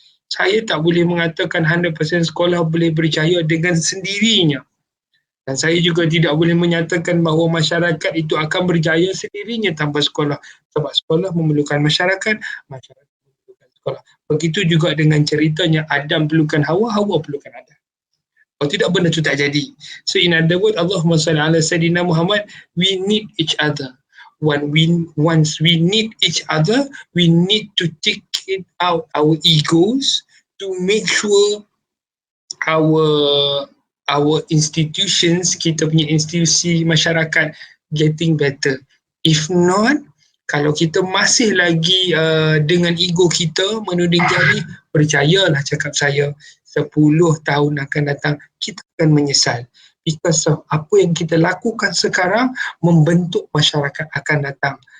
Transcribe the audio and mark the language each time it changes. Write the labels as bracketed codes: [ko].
[ms] Saya tak boleh mengatakan 100% sekolah boleh berjaya dengan sendirinya. Dan saya juga tidak boleh menyatakan bahawa masyarakat itu akan berjaya sendirinya tanpa sekolah. Sebab sekolah memerlukan masyarakat, masyarakat memerlukan sekolah. Begitu juga dengan ceritanya Adam perlukan Hawa, Hawa perlukan Adam. Kalau tidak, benda itu tak jadi. [en] So in other words, [ar] Allahumma salli ala Sayyidina Muhammad, [en] we need each other. Once we need each other, we need to take it out our egos to make sure our institutions, [ms] kita punya institusi masyarakat [en] getting better. If not, [ms] kalau kita masih lagi dengan ego kita menuding jari, percayalah cakap saya, 10 tahun akan datang kita akan menyesal. [en] Because of [ms] apa yang kita lakukan sekarang membentuk masyarakat akan datang.